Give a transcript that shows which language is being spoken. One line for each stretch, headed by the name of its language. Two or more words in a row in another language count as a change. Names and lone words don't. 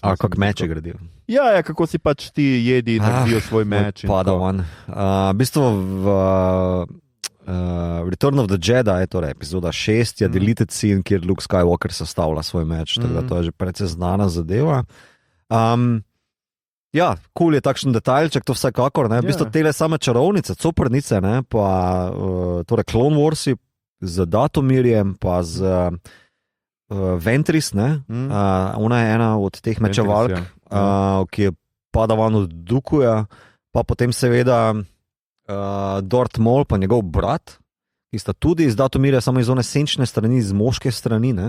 Slovenian: Kako meče gradijo? Ja, kako si pač ti jedi naredijo svoj meč. Padawan. V bistvu v Return of the Jedi, torej epizoda 6, je
English: deleted scene,
Slovenian: kjer Luke Skywalker sestavlja svoj meč, tako da to je že precej znana zadeva. Ja, cool je takšen detajlček, to vsekakor. V bistvu tele same čarovnice, coprnice, ne, pa torej Clone Warsi z Datomirjem, pa z Ventris, ne, ona je ena od teh mečevalk, ki je Padawan od Dookuja, pa potem seveda Darth Maul, pa njegov brat, ki sta tudi iz Datomirja, samo iz one senčne strani, iz moške strani, ne.